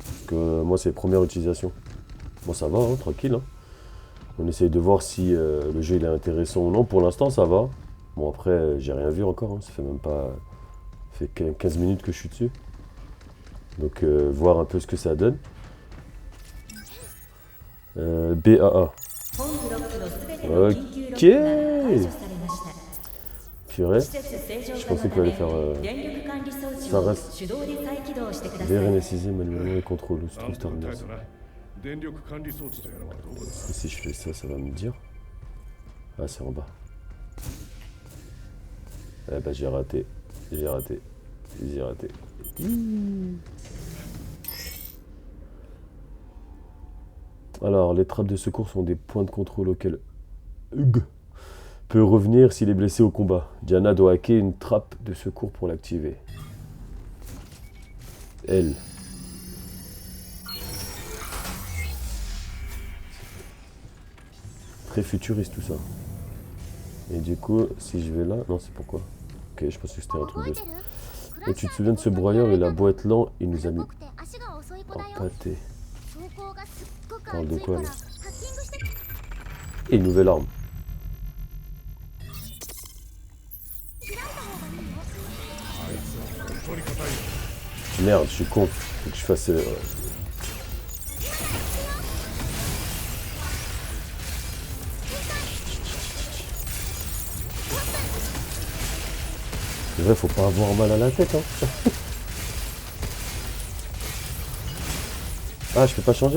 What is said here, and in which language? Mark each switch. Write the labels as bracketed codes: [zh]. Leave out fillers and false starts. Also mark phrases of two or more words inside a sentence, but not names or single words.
[fr] Parce que moi c'est première utilisation. Bon ça va, hein, tranquille. Hein. On essaye de voir si le jeu il est intéressant ou non. Pour l'instant ça va. Bon après j'ai rien vu encore. Hein. Ça fait même pas... Ça fait 15 minutes que je suis dessus. Donc voir un peu ce que ça donne. BAA. [ja] 本ブロックのすべての緊急ロックが解除されました。 [fr] Purée. [ja] 施設正常 [fr] Je [ja] 化の [fr] pensais [ja] た [fr] qu'il [ja] め [fr] allait faire [ja] 電力管理装置 [fr] ça [ja] を [fr] reste- [ja] 手動で再起動してください。 [fr] VRNSiser manuellement les contrôles. Se [ja] 何 [fr] trouve [ja] 分 [fr] terminé. [ja] 耐えたな電力管理装置とやらはどこだ [fr] Et si je fais ça, ça va me dire. Ah, c'est en bas. Eh bah, j'ai raté. J'ai raté. J'ai raté. Alors, les trappes de secours sont des points de contrôle auxquels Hugh peut revenir s'il est blessé au combat. Diana doit hacker une trappe de secours pour l'activer. Elle. Très futuriste tout ça. Et du coup, si je vais là... Non, c'est pourquoi. Ok, je pense que c'était un [ja] 覚 [fr] truc [ja] え [fr] de... [ja] てる？ [fr] Et tu te souviens de ce broyeur, il a beau être lent, il nous a mis [ja] ぽくて足が遅い子だ [fr] en [ja] よ。 [fr] pâté. [ja] 走行がすっごく [fr] Parle [ja] 熱 [fr] de [ja] いか [fr] quoi [ja] ら [fr] là [ja] ハッキングして。 [fr] Et une nouvelle arme. [ja] 開いた方がいいよ。本当に硬いよ [fr] Merde, je suis con. Faut que je fasse... C'est vrai, faut pas avoir mal à la tête, hein. Ah, je peux pas changer.